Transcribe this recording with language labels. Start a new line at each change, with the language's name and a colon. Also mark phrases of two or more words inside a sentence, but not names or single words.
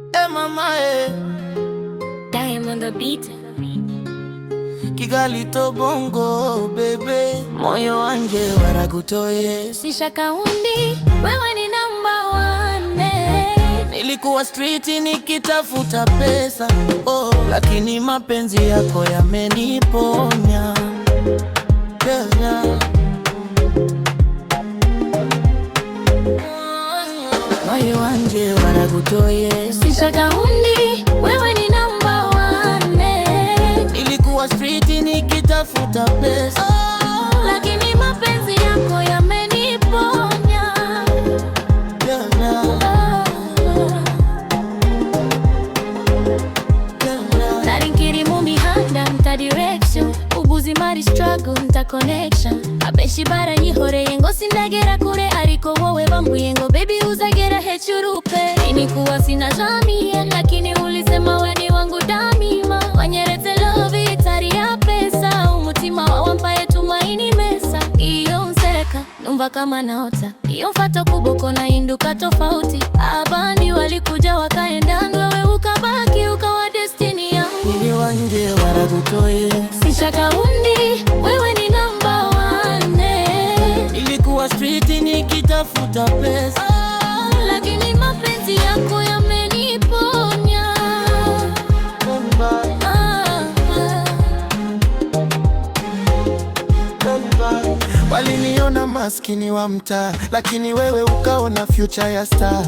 Swahili: mama
English: Diamond the beat. Kigali to Bongo bebe,
Swahili: moyo wanje waragutoye. Sishaka undi, wewe ni
English: number one.
Swahili: Nilikuwa street nikitafuta pesa, lakini mapenzi yako yameniponya. Moyo wanje waragutoye. Sishaka undi, wewe ni
English: number one.
Swahili: Nilikuwa street nikitafuta pesa, lakini mapenzi yako yameniponya.
Kinyarwanda: Narinkiri mumihanda nta direction, ubuzi mari struggle nta connection. Abenshi baranyihoreye ngo sindagera kure, ariko wowe bambuye ngo baby uzagera hejuru pe.
Swahili: Nilikuwa sina jamii, lakini ulisema wewe ni wangu damima.
Kinyarwanda: Wanyeretse love itari ya pesa, umutima wampaye
Swahili: tumaini mesa.
Kinyarwanda: Iyo nseka numva
Swahili: kama naota,
Kinyarwanda: iyo mfato kuboko
Swahili: na induka tofauti. Abandi walikuja wakaenda,
Kinyarwanda: wewe ukabaki ukawa
Swahili: destiny yangu. moyo wanje waragutoye. Sishaka undi, wewe ni
English: number one.
Swahili: Nilikuwa street nikitafuta pesa, lakini mapenzi yako yameniponya. Waliniona maskini wa mtaa, lakini wewe ukaona future ya star.